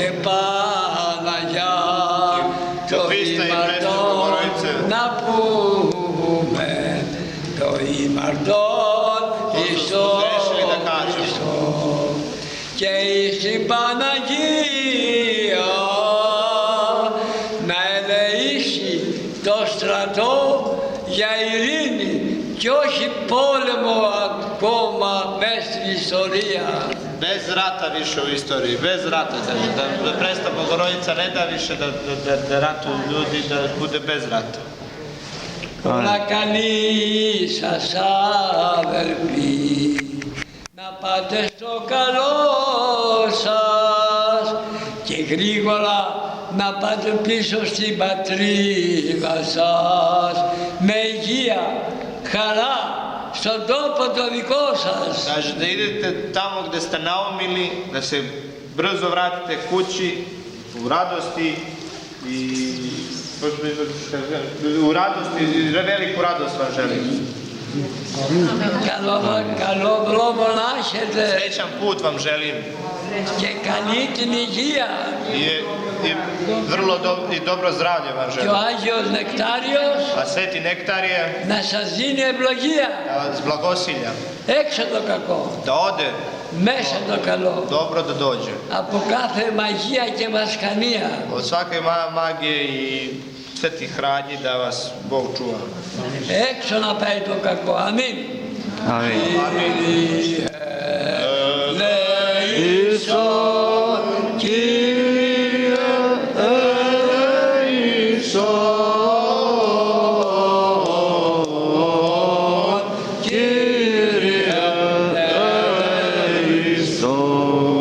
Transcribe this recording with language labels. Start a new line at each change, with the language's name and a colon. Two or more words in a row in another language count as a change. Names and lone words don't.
Greek: Παναγιά το ημαρτόν να πούμε, το ημαρτόν εις τον Χριστό και εις την Παναγία να ελεήσει το στρατό για ειρήνη και όχι πόλεμο ακόμα μες στην ιστορία.
Serbian: Bez rata više u istoriji, bez rata, kaže, da presta Bogorodica ne da više da ratuju ljudi, da bude bez rata.
Greek: Όλα καλή σας αδελφοί, να πάτε στο καλό σας και γρήγορα να πάτε πίσω στην πατρίδα σας με υγεία, χαρά, στον τόπο το δικό σας.
Serbian: Kaže, da idete tamo gde ste naumili, da se brzo vratite kući u radosti i u radosti, veliku radost vam želim.
Greek: Καλό δρόμο να έχετε
Serbian: Srećan put vam želim
Greek: και καλή την υγεία.
Serbian: i vrlo dobro zdravlje vam
Greek: Και ο
Serbian: želim.
Greek: Άγιος Νεκτάριος
Serbian: A Sveti Nektarije
Greek: να σας δίνει ευλογία.
Serbian: da vas blagosilja,
Greek: Έξω το κακό,
Serbian: da ode
Greek: μέσα το καλό.
Serbian: dobro da dođe.
Greek: Από κάθε μαγεία και βασκανία.
Serbian: Od svake magije i svetih radnji da vas Bog čuva.
Greek: Έξω να πάει το κακό. Αμήν. Ελέησον, Κύριε, ελέησον, Κύριε, ελέησον.